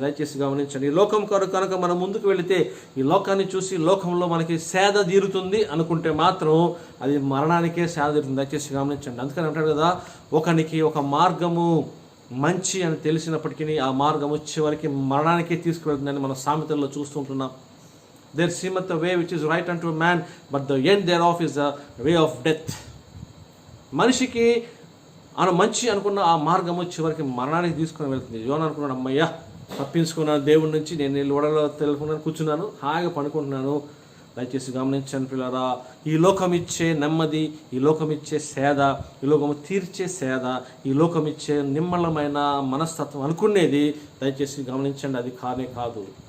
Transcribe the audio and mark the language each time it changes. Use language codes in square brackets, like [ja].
[te] దయచేసి గమనించండి, ఈ లోకం కనుక మనం ముందుకు వెళితే, ఈ లోకాన్ని చూసి లోకంలో మనకి సేద తీరుతుంది అనుకుంటే మాత్రం అది మరణానికే సేద తీరుతుంది. దయచేసి గమనించండి. అందుకని అంటాడు కదా, ఒకనికి ఒక మార్గము మంచి అని తెలిసినప్పటికీ ఆ మార్గము చివరికి మరణానికే తీసుకువెళ్తుందని మన సామెతల్లో చూస్తుంటున్నాం. [en] There seemeth a way which is right unto a man, but the end thereof is a way of death. [te] మనిషికి మంచి అనుకున్న ఆ మార్గము చివరికి మరణానికి తీసుకొని వెళ్తుంది. యోనా అనుకున్నాడు, అమ్మయ్యా తప్పించుకున్నాను దేవుడి నుంచి, నేను ఓడలో తెలుసుకున్నాను, కూర్చున్నాను, హాయిగా పడుకుంటున్నాను. దయచేసి గమనించండి పిల్లరా, ఈ లోకం ఇచ్చే నెమ్మది, ఈ లోకం ఇచ్చే సేద, ఈ లోకము తీర్చే సేద, ఈ లోకం ఇచ్చే నిమ్మలమైన మనస్తత్వం అనుకునేది దయచేసి గమనించండి, అది కానే కాదు.